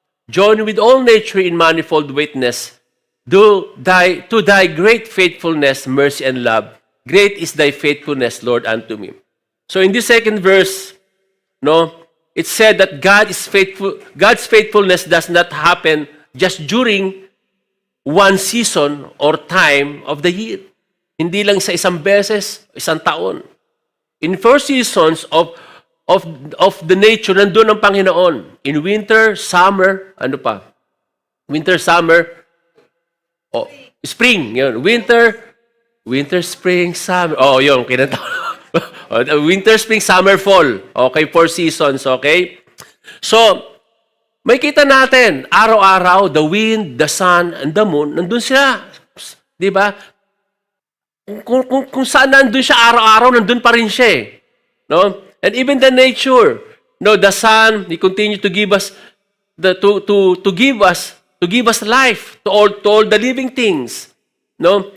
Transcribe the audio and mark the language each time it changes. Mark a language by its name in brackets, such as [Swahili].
[English] Join with all nature in manifold witness, to thy great faithfulness, mercy, and love. Great is thy faithfulness, Lord, unto me. So in this second verse, no, it said that God is faithful. God's faithfulness does not happen just during one season or time of the year. [Filipino] Hindi lang sa isang beses, isang taon. [English] In 4 seasons of the nature, [Filipino] nandun ang Panginoon. [English] In winter, summer, [Filipino] ano pa? [English] Winter, summer, spring. Yun. Winter, spring, summer. Oh, yun, kinanta. Winter, spring, summer, fall. Okay, 4 seasons, okay? [Filipino] So, may kita natin, araw-araw, [English] the wind, the sun, and the moon, [Filipino] nandun sila. Di ba? Kung saan nandun siya araw-araw, nandun pa rin siya. [English] No? And even the nature, no, the sun, He continue to give us to give us life to all the living things. No?